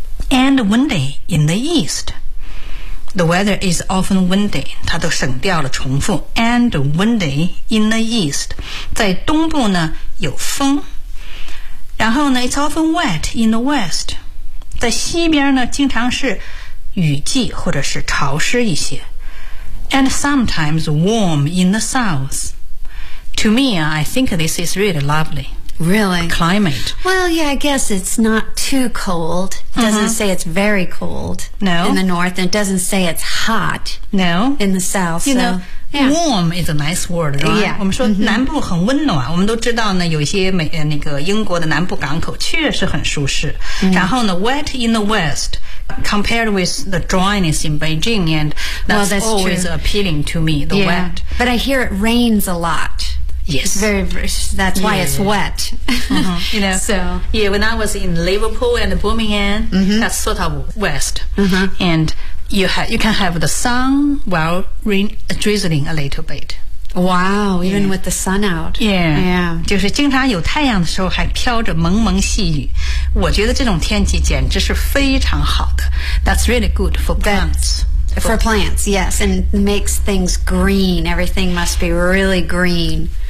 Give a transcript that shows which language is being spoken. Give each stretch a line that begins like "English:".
English: And windy in the east. The weather is often windy.
Chinese: 它都省掉了重复。
English: And windy in the east.
Chinese: 在东部呢有风。然后呢
English: it's often wet in the west.
Chinese: 在西边呢经常是雨季或者是潮湿一些。
English: And sometimes warm in the south. To me, I think this is really lovely. Really? Climate. Well, yeah, I guess it's not too cold. It doesn't say it's very cold. No. In the north, and it doesn't say it's hot. No. In the south, you know. Yeah. Warm is a nice word, right? Yeah.
Chinese: 我们说南部很温暖、mm-hmm. 我们都知道呢有一些美那个英国的南部港口确实很舒适、mm-hmm. 然后呢
English: wet in the west compared with the dryness in Beijing and that's, well, that's always、 true. Appealing to me, the、 yeah. wet. But I hear it rains a lot. Yes. Very, that's why it's wet. You know, so. Yeah, when I was in Liverpool and Birmingham,、mm-hmm. that's sort of west.、 Mm-hmm. AndYou can have the sun while drizzling a little bit. Wow, even with the sun out. Yeah.
Chinese: 就是经常有太阳的时候还飘着蒙蒙细雨。我觉得这种天气简直是非常好的。
English: That's really good for plants. For plants, yes. And makes things green. Everything must be really green.